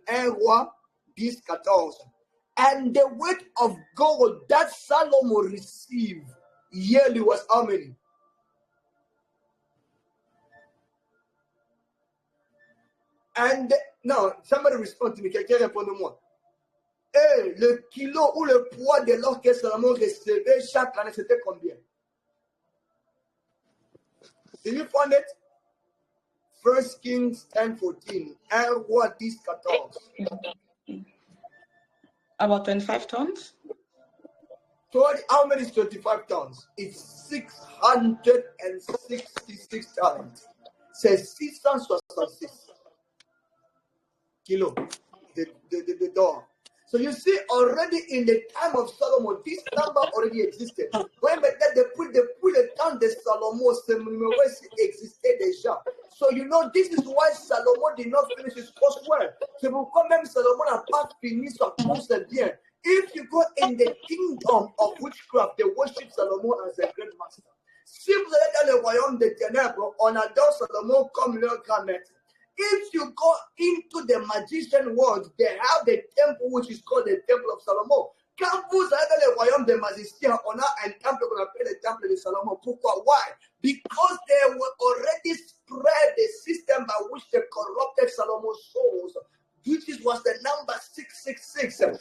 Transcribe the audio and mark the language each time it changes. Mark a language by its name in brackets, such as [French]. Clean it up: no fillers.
[French] Un roi 10, 14. [English] And the weight of gold that Solomon received yearly was how many? And no, somebody respond to me. [French] Quelqu'un répond-moi. Et le kilo ou le poids de l'or que Salomon recevait chaque année, c'était combien? [English] Did you find it? 1 Kings 10, 14. [French] Un roi 10, 14. [English] About 25 tons? How many is 25 tons? It's 666 tons. [French] C'est 666 kilos de d'or. [English] So you see, already in the time of Solomon, this number already existed. [French] When depuis le temps de Salomon, ce numéro existait déjà. [English] So you know, this is why Solomon did not finish his coursework. [French] C'est pourquoi même Salomon n'a pas fini son course bien. [English] If you go in the kingdom of witchcraft, they worship Solomon as a great master. [French] Si vous allez dans le royaume des ténèbres, on adore Salomon comme leur grand maître. [English] If you go into the magician world, they have the temple which is called the Temple of Solomon. [French] Quand vous allez dans le royaume des magiciens, on a un temple qu'on appelle le temple de Salomon. Pourquoi? Why? [English] Because they were already spread the system by which they corrupted Solomon's souls, which was the number 666.